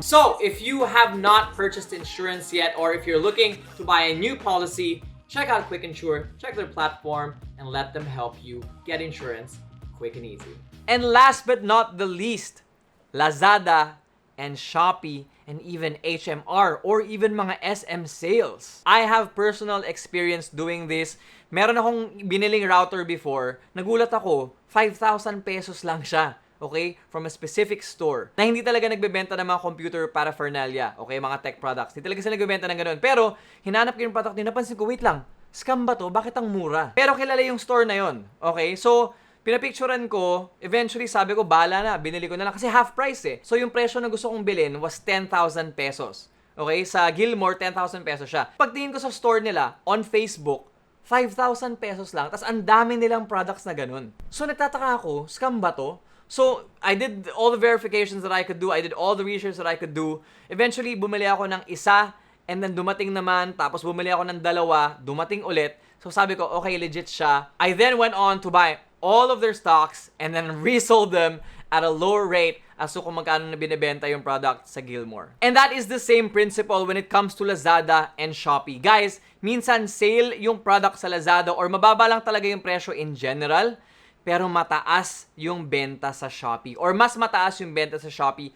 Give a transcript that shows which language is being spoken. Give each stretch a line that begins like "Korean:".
English: So, if you have not purchased insurance yet, or if you're looking to buy a new policy, check out Quick Insure, check their platform, and let them help you get insurance quick and easy. And last but not the least, Lazada and Shopee and even HMR or even mga SM sales. I have personal experience doing this.
Filipino: Meron akong biniling router before. Nagulat ako, 5,000 pesos lang siya. Okay?
English: From a specific store.
Filipino: Na hindi talaga nagbebenta ng mga
English: computer paraphernalia. Okay? Mga tech products.
Filipino: Hindi talaga sila nagbebenta ng ganun. Pero, hinanap ko yung product nyo. Napansin ko, wait lang. Scam ba to? Bakit ang mura? Pero kilala yung store na yon. Okay? So, pinapicturean ko, eventually sabi ko, bala na, binili ko na lang kasi half price eh. So yung presyo na gusto kong bilhin was 10,000 pesos. Okay? Sa Gilmore, 10,000 pesos siya. Pagtingin ko sa store nila, on Facebook, 5,000 pesos lang. Tapos ang dami nilang products na ganun. So nagtataka ako, scam ba to?
English: So I did all the verifications that I could do. I did all the research that I could do.
Filipino: Eventually, bumili ako ng isa, and then dumating naman, tapos bumili ako ng dalawa, dumating ulit. So sabi ko, okay, legit siya.
English: I then went on to buy all of their stocks and then resold them at a lower rate as to
Filipino: kung magkano na binibenta yung product sa Gilmore.
English: And that is the same principle when it comes to Lazada and Shopee.
Filipino: Guys, minsan sale yung product sa Lazada or mababa lang talaga yung presyo in general, pero mataas yung benta sa Shopee or mas mataas yung benta sa Shopee.